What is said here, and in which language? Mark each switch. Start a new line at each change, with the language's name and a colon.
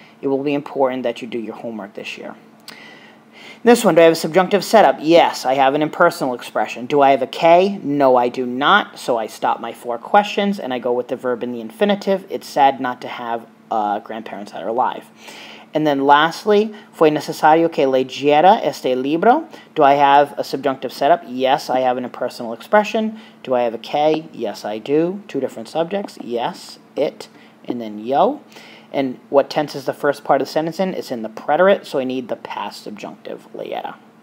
English: It will be important that you do your homework this year. This one, do I have a subjunctive setup? Yes, I have an impersonal expression. Do I have a K? No, I do not. So I stop my 4 questions, and I go with the verb in the infinitive. It's sad not to have grandparents that are alive. And then lastly,
Spanish: fue necesario que leyera este libro.
English: Do I have a subjunctive setup? Yes, I have an impersonal expression. Do I have a K? Yes, I do. 2 different subjects. Yes, it, and then yo. And what tense is the first part of the sentence in? It's in the preterite, so I need the past subjunctive, leyera.